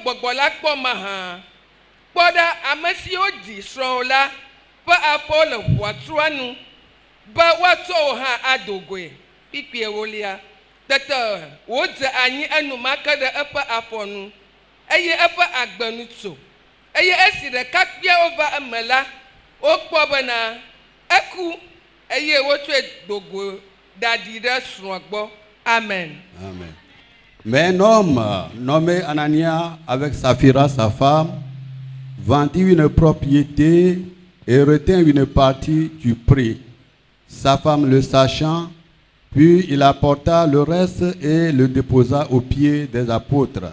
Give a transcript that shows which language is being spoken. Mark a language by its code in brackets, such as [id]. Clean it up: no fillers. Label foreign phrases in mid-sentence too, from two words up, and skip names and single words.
[ee] gbɔgbɔ la kpɔ mahã kpɔ ɖa ame siwo ɖi srɔ̃wo la ƒe afɔwo le ʋɔtrua nu be woatsɔ wo hã ado goe kpikpi ewolia tete wodze anyi enumake ɖe eƒe afɔ nu eye eƒe agbenu tso eye esi ɖekakpuiawo va eme la wokpɔ bena eku eye wotsɔe do go ɖaɖi ɖe srɔ̃a gbɔ. Amen. Amen. [fr] Mais un homme nommé Anania avec Saphira sa femme vendit une propriété et retint une partie du prix. Sa femme le sachant, puis il apporta le reste et le déposa aux pieds des apôtres.